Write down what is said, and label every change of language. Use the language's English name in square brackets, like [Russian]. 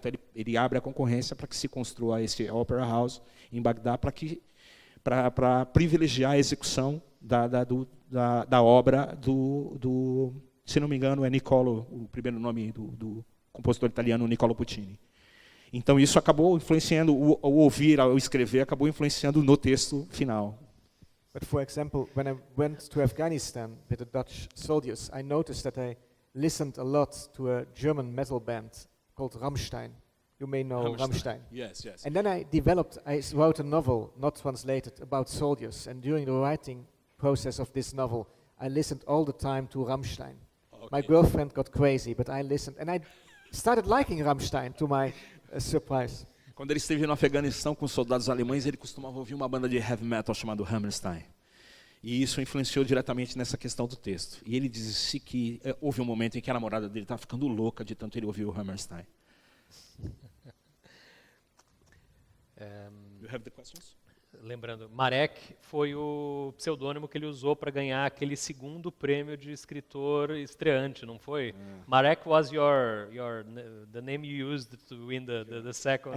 [Portuguese] Então ele abre a concorrência para que se construa esse Opera House em Bagdá para privilegiar a execução da obra do, se não me engano, é Niccolo, o primeiro nome do compositor italiano Niccolo Puccini. Então isso acabou influenciando, o ouvir, o escrever, acabou influenciando no texto final. [English] But for example, when I went to Afghanistan with the Dutch soldiers, I noticed that I listened a lot to a German metal band called Rammstein. You may know Rammstein. Yes, yes. And then I wrote a novel, not translated, about soldiers. And during the writing process of this novel, I listened all the time to Rammstein. Okay. My girlfriend got crazy, but I listened. And I started liking Rammstein, to my surprise. [Portuguese] Quando ele esteve no Afeganistão com soldados alemães, ele costumava ouvir uma banda de heavy metal chamada Hammerstein. E isso influenciou diretamente nessa questão do texto. E ele disse que houve um momento em que a namorada dele estava ficando louca de tanto ele ouvir o Hammerstein. [English] You have the questions? [Portuguese] Lembrando, Marek foi o pseudônimo que ele usou para ganhar aquele segundo prêmio de escritor estreante, não foi? [English] Marek was the name you used to win the second.